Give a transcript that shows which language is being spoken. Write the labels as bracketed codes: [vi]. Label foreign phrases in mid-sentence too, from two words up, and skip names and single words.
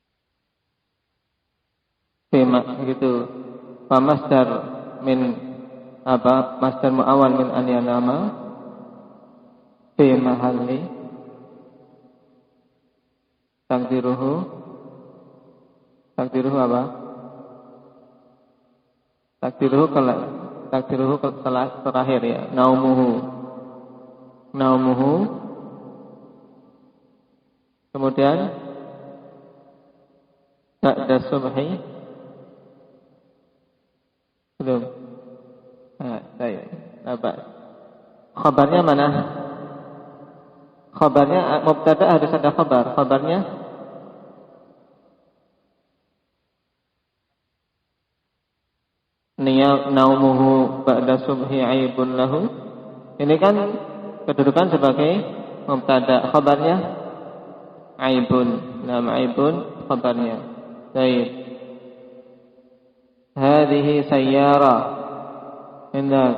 [id] Fema gitu. Famasdar min apa [ar] مصدر مؤول من أن ينام في محل تقديره [id] apa? Takdiruhu terakhir ya, naumuhu. Kemudian [ar] بعد الصبح [id] belum. Baik. Apa? Khabarnya mana? Khabarnya mubtada harus ada khabar. Khabarnya [ar] نومه بعد الصبح عيب له. [id] Ini kan kedudukan sebagai mubtada. Khabarnya aibun. Nama aibun khabarnya. Baik. [ar] هذه سيارة. Indah.